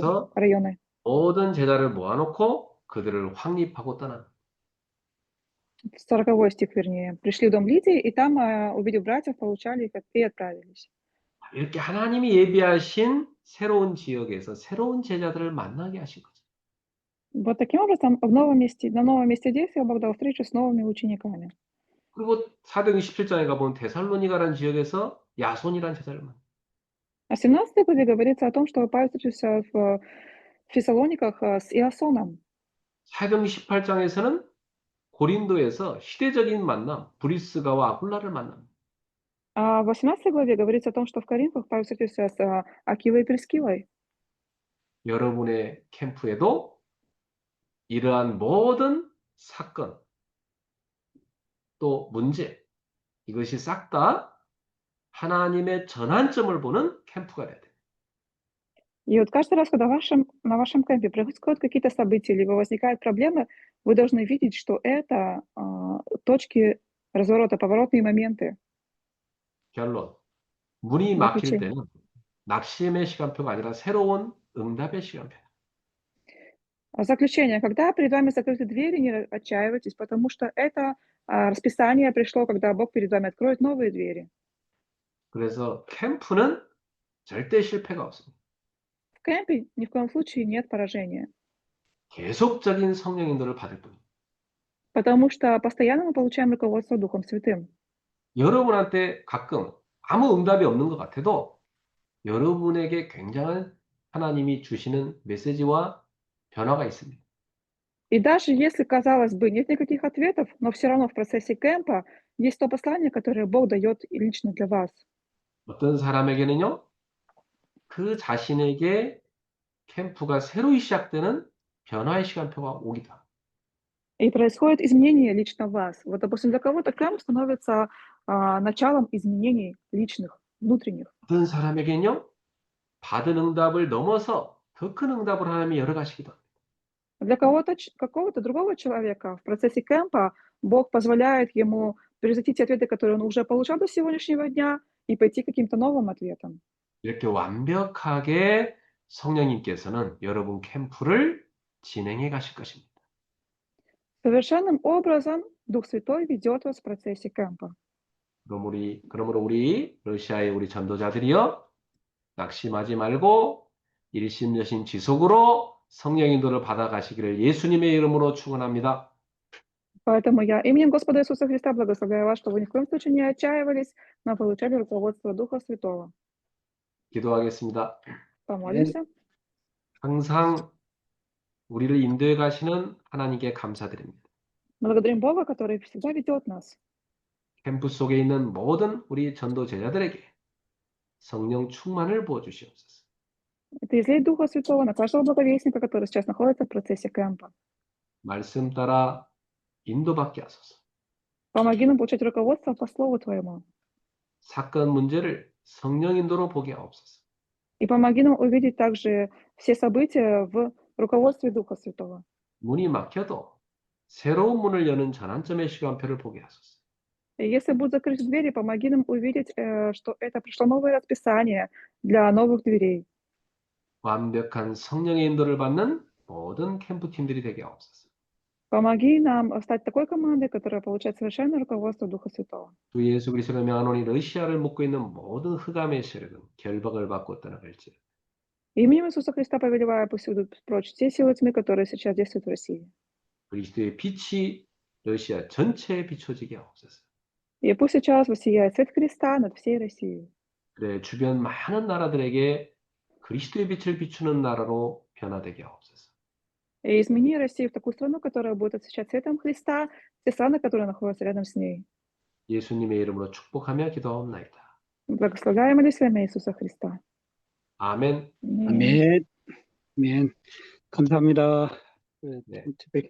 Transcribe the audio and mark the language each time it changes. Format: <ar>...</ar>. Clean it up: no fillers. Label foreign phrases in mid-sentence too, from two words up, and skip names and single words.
<ko>거기서</ko> <ru>района.</ru> <ko>모든 제자를 모아놓고 그들을 확립하고 떠납니다.</ko> <ru>40 стих, вернее. Пришли в дом Лидии, и там, увидев братьев, получали их и отправились.</ru> <ko>이렇게 하나님이 예비하신 새로운 지역에서 새로운 제자들을 만나게 하신 거죠.</ko> <ru>Вот таким образом, на новом месте действия Бог дал встречу с новыми учениками.</ru> <ko>그리고 사도행전 17장에 가보면 데살로니가라는 지역에서 야손이라는 제자를 만나요.</ko> <ru>А в 17 главе говорится о том, что Павел встретился в Фессалониках с Иасоном.</ru> <ko>사도행전 18장에서는 고린도에서 시대적인 만남, 브리스가와 아굴라를 만납니다.</ko> <ru>А в 18 главе говорится о том, что в Коринфах Павел встретился с Акилой и Прискилой.</ru> <ko>여러분의 캠프에도 이러한 모든 사건, 또 문제, 이것이 싹 다 하나님의 전환점을 보는 캠프가 돼야 돼요.</ko> <ru>И вот каждый раз, когда на вашем кемпе происходят какие-то события, либо возникают проблемы, вы должны видеть, что это точки разворота, поворотные моменты.</ru> <ko>결론. 문이 막힐</ko> <ru>Заключение.</ru> <ko>때는 낙심의 시간표가 아니라 새로운 응답의 시간표다.</ko> <ru>Заключение. Когда перед вами закрыты двери, не отчаивайтесь, потому что это расписание пришло, когда Бог перед вами откроет новые двери.</ru> <ko>그래서 캠프는 절대 실패가 없습니다.</ko> <ru>В кемпе ни в коем случае нет поражения,</ru> <ko>계속적인 성령 인도를 받을 뿐입니다.</ko> <ru>потому что постоянно мы получаем руководство Духом Святым.</ru> <ko>여러분한테 가끔 아무 응답이 없는 것 같아도 여러분에게 굉장한 하나님이 주시는 메시지와 변화가 있습니다.</ko> <ru>И даже если, казалось бы, нет никаких ответов, но все равно в процессе кемпа есть то послание, которое Бог дает лично для вас.</ru> <ko>어떤 사람에게는요, 그 자신에게 캠프가 새로 시작되는 변화의 시간표가 오기도 합니다.</ko> <ru>И происходит изменение лично в вас. Вот, допустим, для кого-то кемп становится началом изменений личных, внутренних.</ru> <ko>어떤 사람에게는요, 받은 응답을 넘어서 더 큰 응답을 하나님이 열어가시기도 합니다.</ko> <ru>Для кого-то, какого-то другого человека в процессе кемпа Бог позволяет ему превзойти те ответы, которые он уже получал до сегодняшнего дня, и пойти к каким-то новым ответам.</ru> <ko>이렇게 완벽하게 성령님께서는 여러분 캠프를 진행해 가실 것입니다.</ko> <ru>Совершенным образом Дух Святой ведет вас в процессе кемпа.</ru> <ko>그러므로 우리 러시아의 우리 전도자들이여 낙심하지 말고 일심여심 지속으로 성령 인도를 받아 가시기를 예수님의 이름으로 축원합니다.</ko> <ru>Поэтому я именем Господа Иисуса Христа благословляю вас, чтобы вы ни в коем случае не отчаивались, но получали руководство Духа Святого.</ru> <ko>기도하겠습니다.</ko> <ru>Помолимся.</ru> <ko>항상 우리를 인도해 가시는 하나님께 감사드립니다.</ko> <ru>Благодарим Бога, который всегда ведет нас.</ru> <ko>캠프 속에 있는 모든 우리 전도 제자들에게 성령 충만을 부어 주시옵소서.</ko> <ru>Ты излей Духа Святого на каждого благовестника, который сейчас находится в процессе кемпа.</ru> <ko>말씀 따라 인도받게 하소서.</ko> <ru>Помоги нам получать руководство по Слову Твоему.</ru> <ko>사건 문제를 성령 인도로 보게 하옵소서.</ko> <ru>И помоги нам увидеть также все события в руководстве Духа Святого.</ru> <ko>문이 막혀도 새로운 문을 여는 전환점의 시간표를 보게 하소서.</ko> <ru>И если будут закрыты двери, помоги нам увидеть, что это пришло новое расписание для новых дверей.</ru> <ko>완벽한 성령의 인도를 받는 모든 캠프 팀들이 되게 하옵소서.</ko> <ru>Помоги нам стать такой командой, которая получает совершенное руководство Духа Святого.</ru> <ko>주 예수 그리스도를 명하노니 러시아를 묶고 있는 모든 흑암의 세력은 결박을 받고 떠나갈지.</ko> <ru>Именем Иисуса Христа повелевая, пусть уйдут прочь все силы тьмы, которые сейчас действуют в России.</ru> <ko>그리스도의 빛이 러시아 전체에 비춰지게 하옵소서.</ko> <ru>И пусть сейчас воссияет свет Христа над всей Россией.</ru> <ko>그래 주변 많은 나라들에게 그리스도의 빛을 비추는 나라로 변화되게 하옵소서.</ko> <ru>И измени Россию в такую страну, которая будет освещать светом Христа, все страны, которые находятся рядом с ней.</ru> <ko>예수님의 이름으로 축복하며 기도하옵나이다.</ko> <ru>Благословляем ли во имя Иисуса Христа.</ru> <ko>아멘.</ko> <ru>Аминь.</ru> <ko>아멘. 아멘. 감사합니다. 네. 네.</ko>